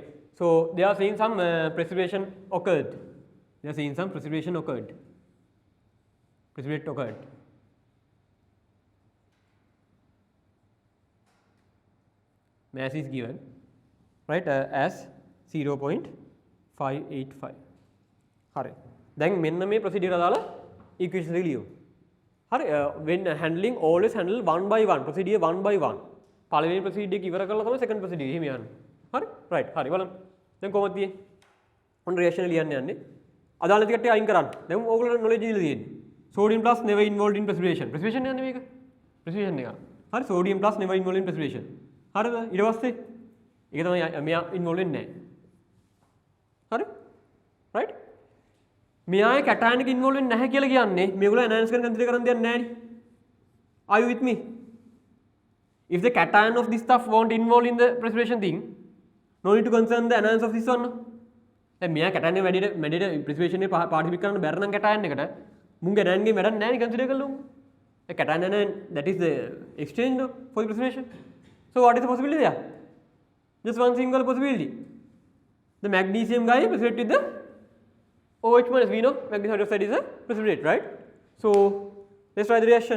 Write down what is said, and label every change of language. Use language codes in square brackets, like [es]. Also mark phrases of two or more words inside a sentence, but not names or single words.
[en] So they are saying some precipitation occurred. They are saying some precipitation occurred. Precipitate occurred. Mass is given, right? As 0.585. [si] හරි. දැන් මෙන්න මේ procedure එක දාලා equation එක ලියමු. [en] හරි when handling always handle one by one procedure one by one. [si] පළවෙනි procedure එක ඉවර කරලා තමයි [en] second procedure [si] එහෙම යන්නේ. හරි? right. හරි බලන්න. දැන් කොහොමද තියෙන්නේ? ඔන්න reaction එක ලියන්න යන්නේ. අදාළ ටික කට්ටිය අයින් කරන්න. දැන් ඕගොල්ලෝ knowledge දීලා තියෙන්නේ. [en] Sodium plus never involved in precipitation. [si] Precipitation යන්නේ මේක. Precipitation එක. හරි [en] sodium plus never involved in precipitation. [si] හරිද? ඊට පස්සේ ඒක තමයි මෙයා involved වෙන්නේ නැහැ. හරි? right? මෙයාගේ cation එක involve වෙන්නේ නැහැ කියලා කියන්නේ මේගොල්ලෝ enhance කරන consider කරන් දෙයක් නැහැ නේ. [en] Are you with me? If the cation of this stuff won't involve in the precipitation thing, no need to concern the enhance of this one. [si] දැන් මෙයා cation එක වැඩිට precipitation එකේ participate කරන්න බැර නම් cation එකට මුන්ගේ anion ගේ වැඩක් නැහැ නේ consider කළොත්. [en] The cation anion, that is the exchange no, for the precipitation. So what is the possibility there? Just one single possibility. The magnesium guy precipitate with the OH minus. We know magnesium hydroxide is a precipitate, right? So let's try the reaction.